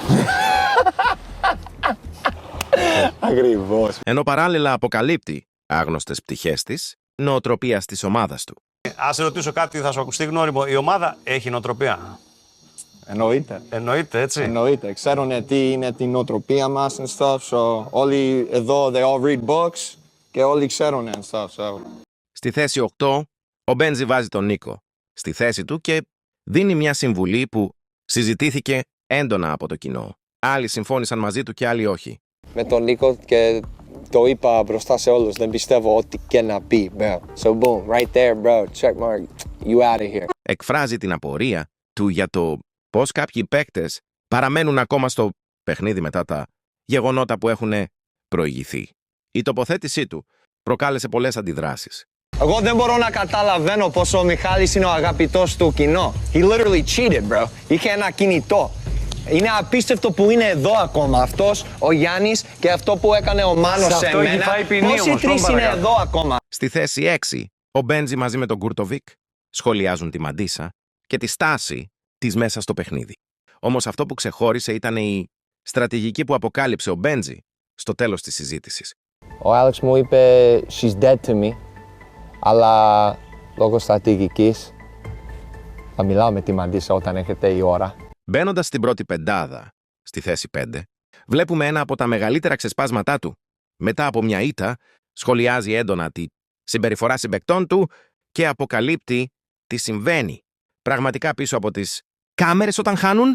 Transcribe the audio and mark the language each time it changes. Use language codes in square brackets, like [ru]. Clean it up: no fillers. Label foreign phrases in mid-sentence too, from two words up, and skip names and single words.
[el] Ακριβώς. Ενώ παράλληλα αποκαλύπτει άγνωστες πτυχές της νοοτροπίας της ομάδας του. Ας σε ρωτήσω κάτι, θα σου ακουστεί γνώριμο. Η ομάδα έχει νοοτροπία. Εννοείται. Εννοείται, έτσι. Εννοείται. Ξέρουν τι είναι την νοοτροπία μας [en] and stuff, [el] so όλοι εδώ, [en] they all read books [el] και όλοι ξέρουν [en] and stuff, so. [el] Στη θέση 8, ο Μπέντζι βάζει τον Νίκο στη θέση του και δίνει μια συμβουλή που συζητήθηκε έντονα από το κοινό. Άλλοι συμφώνησαν μαζί του και άλλοι όχι. Με τον Νίκο και το είπα μπροστά σε όλους, δεν πιστεύω ό,τι και να πει, bro. [en] So boom, right there, bro, check mark, you out of here. [el] Εκφράζει την απορία του για το πώς κάποιοι παίκτες παραμένουν ακόμα στο παιχνίδι μετά τα γεγονότα που έχουν προηγηθεί. Η τοποθέτησή του προκάλεσε πολλές αντιδράσεις. Εγώ δεν μπορώ να καταλαβαίνω πως ο Μιχάλης είναι ο αγαπητός του κοινό. [en] He literally cheated, bro. [el] Είχε ένα κινητό. Είναι απίστευτο που είναι εδώ ακόμα αυτός, ο Γιάννης, και αυτό που έκανε ο Μάνος σε μένα. Πώς οι τρεις είναι εδώ ακόμα. Στη θέση 6, ο Μπέντζι μαζί με τον Γκούρτοβικ σχολιάζουν τη Μαντίσα και τη στάση της μέσα στο παιχνίδι. Όμως αυτό που ξεχώρισε ήταν η στρατηγική που αποκάλυψε ο Μπέντζι στο τέλος της συζήτησης. Ο Άλεξ μου είπε [en] she's dead to me, [el] αλλά λόγω στρατηγικής θα μιλάω με τη Μαντίσα όταν έρχεται η ώρα. Μπαίνοντας στην πρώτη πεντάδα, στη θέση 5, βλέπουμε ένα από τα μεγαλύτερα ξεσπάσματά του. Μετά από μια ήττα, σχολιάζει έντονα τη συμπεριφορά συμπαικτών του και αποκαλύπτει τι συμβαίνει πραγματικά πίσω από τις κάμερες όταν χάνουν.